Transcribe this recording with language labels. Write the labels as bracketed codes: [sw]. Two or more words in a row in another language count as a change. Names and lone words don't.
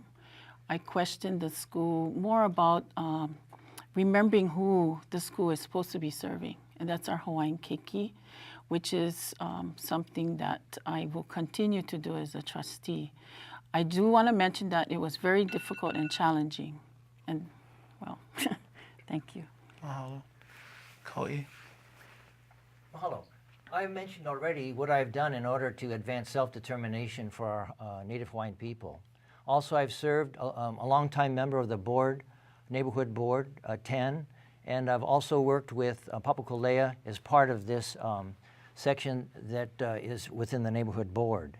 [en] I questioned the school more about remembering who the school is supposed to be serving, and that's our Hawaiian keiki, which is something that I will continue to do as a trustee. I do want to mention that it was very difficult and challenging, and well, thank you. Mahalo. Kauai. Mahalo. I mentioned already what I've done in order to advance self-determination for our Native Hawaiian people. Also, I've served a longtime member of the board, neighborhood board, 10, and I've also worked with Papakolea as part of this section that is within the neighborhood board.